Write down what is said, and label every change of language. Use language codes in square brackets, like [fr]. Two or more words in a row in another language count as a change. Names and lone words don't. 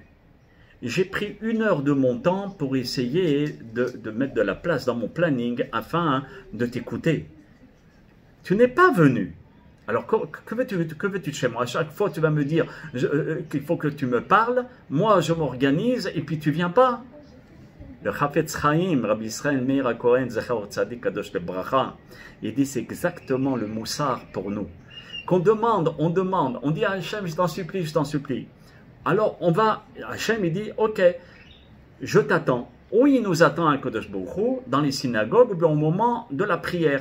[fr] J'ai pris 1 heure de mon temps pour essayer de mettre de la place dans mon planning afin de t'écouter. Tu n'es pas venu. Alors, que veux-tu de chez moi? À chaque fois, tu vas me dire qu'il faut que tu me parles. Moi, je m'organise et puis tu viens pas. Le Chafetz Chaim, Rabbi Israël Meir HaKohen, [he] זכר צדיק קדוש לברכה, [fr] il dit c'est exactement le moussard pour nous. Qu'on demande, on dit à Hachem, je t'en supplie. Alors, Hachem, il dit, ok, je t'attends. Ou il nous attend à [he] קדוש ברוך הוא, [fr] dans les synagogues, ou bien au moment de la prière.